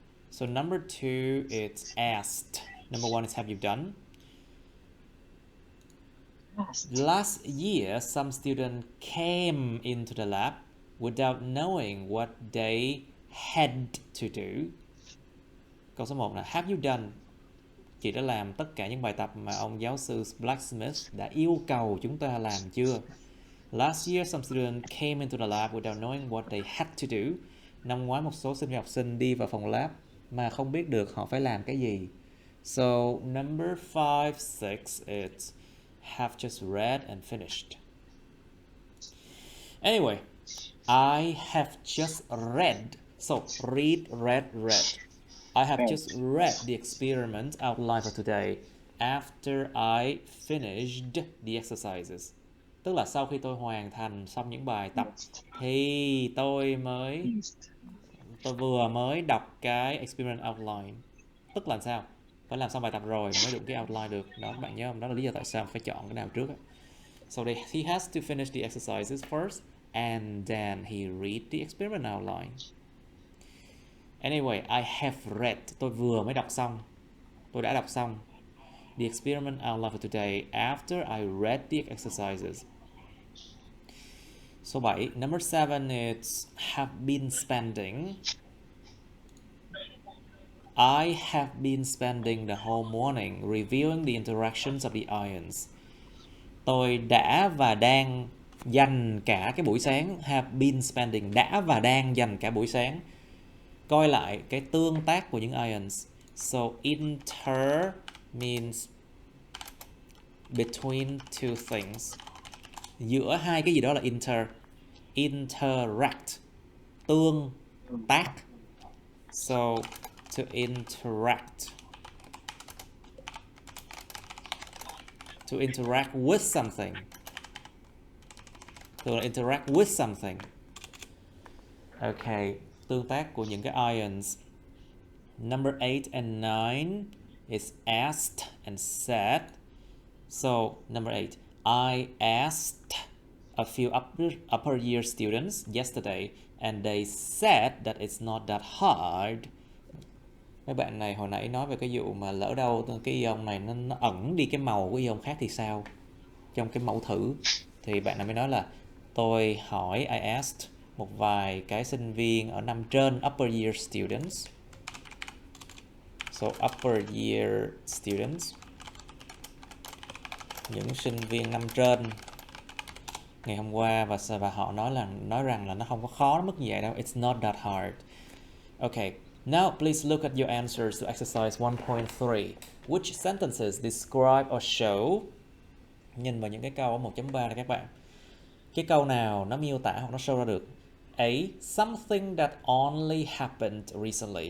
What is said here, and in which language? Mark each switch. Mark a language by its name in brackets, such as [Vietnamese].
[English] So number 2, it's asked. Number 1 is have you done? Last year, some students came into the lab without knowing what they had to do. [Vietnamese] Câu số 1 là [English] have you done? [Vietnamese] Chị đã làm tất cả những bài tập mà ông giáo sư Blacksmith đã yêu cầu chúng ta làm chưa? [English] Last year, some students came into the lab without knowing what they had to do. [Vietnamese] Năm ngoái một số sinh viên học sinh đi vào phòng lab mà không biết được họ phải làm cái gì. [English] So number 5, 6, it's have just read and finished. Anyway, I have just read. So read. I have just read the experiment outline for today. after I finished the exercises. [Vietnamese] Tức là sau khi tôi hoàn thành xong những bài tập thì tôi vừa mới đọc cái experiment outline. Tức là sao? Phải làm xong bài tập rồi mới được cái outline được. Đó các bạn nhớ không? Đó là lý do tại sao phải chọn cái nào trước. [English] So he has to finish the exercises first and then he read the experiment outline. Anyway, I have read. [Vietnamese] Tôi vừa mới đọc xong. [English] Tôi đã đọc xong the experiment outline for today after I read the exercises. [Vietnamese] Số 7. [English] Number 7 is have been spending. I have been spending the whole morning reviewing the interactions of the ions. [Vietnamese] Tôi đã và đang dành cả cái buổi sáng. [English] Have been spending, [Vietnamese] đã và đang dành cả buổi sáng coi lại cái tương tác của những ions. [English] So inter means between two things. [Vietnamese] Giữa hai cái gì đó là inter. Interact, tương tác. [English] So to interact. To interact with something. To interact with something. [Vietnamese] Okay, tương tác của những cái ions. [English] Number 8 and 9 is asked and said. So, number 8. I asked a few upper year students yesterday and they said that it's not that hard. [Vietnamese] Mấy bạn này hồi nãy nói về cái vụ mà lỡ đâu cái ion này nó ẩn đi cái màu của ion khác thì sao? Trong cái mẫu thử thì bạn này mới nói là tôi hỏi, [English] I asked [Vietnamese] một vài cái sinh viên ở năm trên, [English] upper year students. So upper year students, [Vietnamese] những sinh viên năm trên ngày hôm qua, và họ nói rằng là nó không có khó mức như vậy đâu. [English] It's not that hard. Okay, now please look at your answers to exercise 1.3. Which sentences describe or show? [Vietnamese] Nhìn vào những cái câu ở 1.3 này các bạn. Cái câu nào nó miêu tả hoặc nó show ra được? [English] A. Something that only happened recently.